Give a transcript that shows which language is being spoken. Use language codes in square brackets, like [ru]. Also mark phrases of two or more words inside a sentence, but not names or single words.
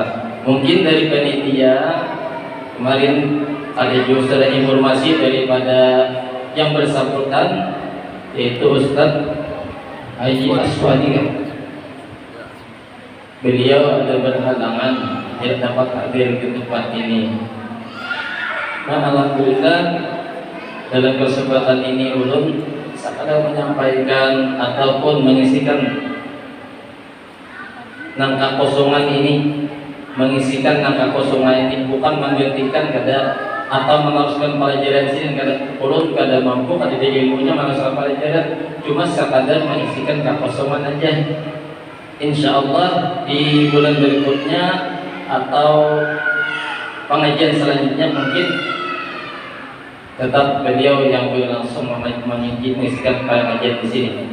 [id] Mungkin dari panitia kemarin ada juga ada informasi daripada yang bersangkutan, yaitu Ustadz Haji Aswadi kan. Beliau ada berhalangan tidak dapat hadir ke tempat ini. Nah alhamdulillah dalam kesempatan ini ulun sekadar menyampaikan ataupun mengisikan nangka kosongan ini, mengisikan nangka kosongan ini, bukan menggantikan kada atau mengharuskan pelajaran sini kada ulun kada mampu kada ada ilmunya mengharuskan pelajaran, cuma sekadar mengisikan kekosongan aja. [ar] إن شاء الله [id] di bulan berikutnya atau pengajian selanjutnya mungkin tetap beliau yang langsung mengisikan pengajian di sini.